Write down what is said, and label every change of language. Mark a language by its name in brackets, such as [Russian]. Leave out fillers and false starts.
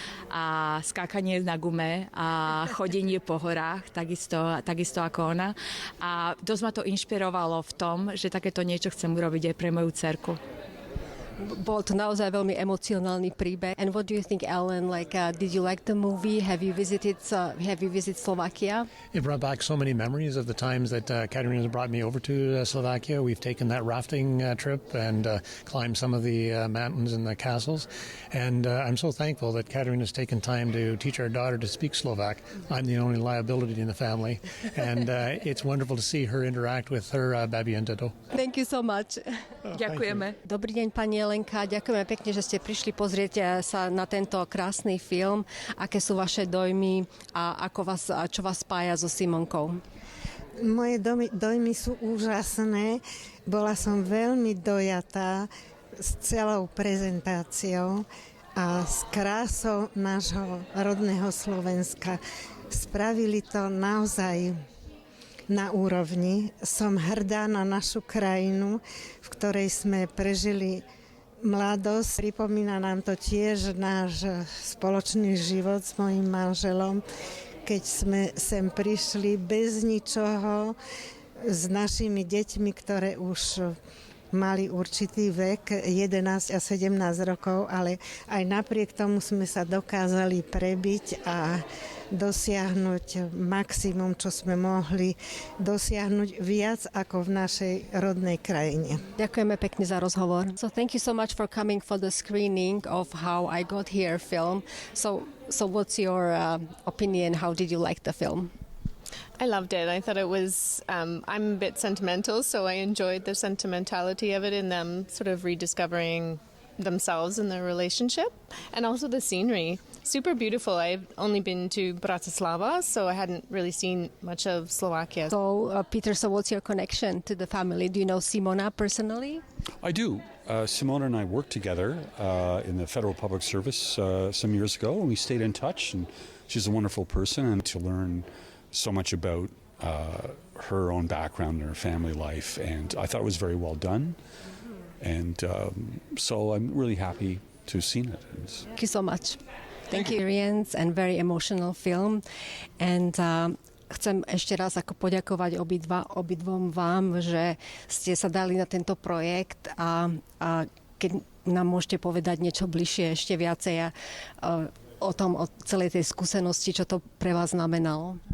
[Slovak] A skákanie na gume a chodenie po horách, takisto ako ona. A dosť ma to inšpirovalo v tom, že takéto niečo chcem urobiť aj pre moju dcerku. Bol to naozaj veľmi emocionálny príbeh. [English] And what do you think, Ellen? Did you like the movie? Have you visited Slovakia? It brought back so many memories of the times that Katerina brought me over to Slovakia. We've taken that rafting trip and climbed some of the mountains and the castles. And I'm so thankful that Katerina has taken time to teach our daughter to speak Slovak. I'm the only liability in the family. And it's wonderful to see her interact with her babi and dedo. Thank you so much. [Slovak] Ďakujeme. Dobrý deň, pani Jelenka. Ďakujeme pekne, že ste prišli pozrieť sa na tento krásny film. Aké sú vaše dojmy a čo vás spája so Simonkou? Moje dojmy sú úžasné. Bola som veľmi dojatá s celou prezentáciou a s krásou nášho rodného Slovenska. Spravili to naozaj na úrovni. Som hrdá na našu krajinu, v ktorej sme prežili mladosť. Pripomína nám to tiež náš spoločný život s mojím manželom, keď sme sem prišli bez ničoho, s našimi deťmi, ktoré už mali určitý vek, 11 a 17 rokov, ale aj napriek tomu sme sa dokázali prebiť a dosiahnuť maximum, čo sme mohli dosiahnuť viac ako v našej rodnej krajine. Ďakujeme pekne za rozhovor. [English] So thank you so much for coming for the screening of How I Got Here film. So what's your opinion? How did you like the film? I loved it. I thought it was, I'm a bit sentimental, so I enjoyed the sentimentality of it and them sort of rediscovering themselves and their relationship, and also the scenery. Super beautiful. I've only been to Bratislava, so I hadn't really seen much of Slovakia. So, Peter, what's your connection to the family? Do you know Simona personally? I do. Simona and I worked together in the Federal Public Service some years ago, and we stayed in touch, and she's a wonderful person, and to learn so much about her own background and her family life. And I thought it was very well done. And so I'm really happy to have seen it. Thank you so much. Thank you. Experience and very emotional film. [Slovak] And chcem ešte raz ako poďakovať obidvom vám, že ste sa dali na tento projekt a keď nám môžete povedať niečo bližšie ešte viacej o tom, o celej tej skúsenosti, čo to pre vás znamenalo.